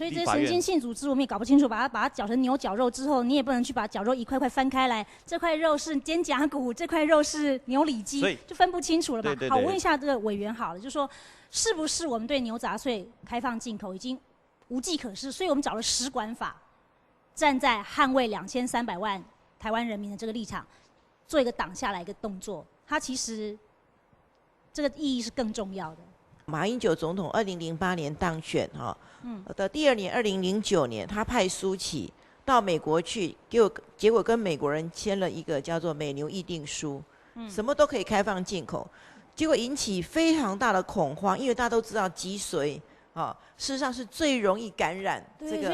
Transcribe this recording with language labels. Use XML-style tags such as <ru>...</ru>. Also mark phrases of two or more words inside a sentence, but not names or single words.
<zh>所以這神經系組織我們也搞不清楚，把它攪成牛絞肉之後，你也不能去把絞肉一塊塊翻開來，這塊肉是肩胛骨，這塊肉是牛里脊，就分不清楚了吧？對。好，問一下這個委員好了，就是說，是不是我們對牛雜碎開放進口已經無計可施？所以我們找了食管法，站在捍衛2300萬台灣人民的這個立場，做一個擋下來一個動作。它其實。这个意义是更重要的。马英九总统2008年当选的第2年2009年，他派苏起到美国去，结果跟美国人签了一个叫做美牛议定书，什么都可以开放进口，结果引起非常大的恐慌，因为大家都知道脊髓事实上是最容易感染这个</zh>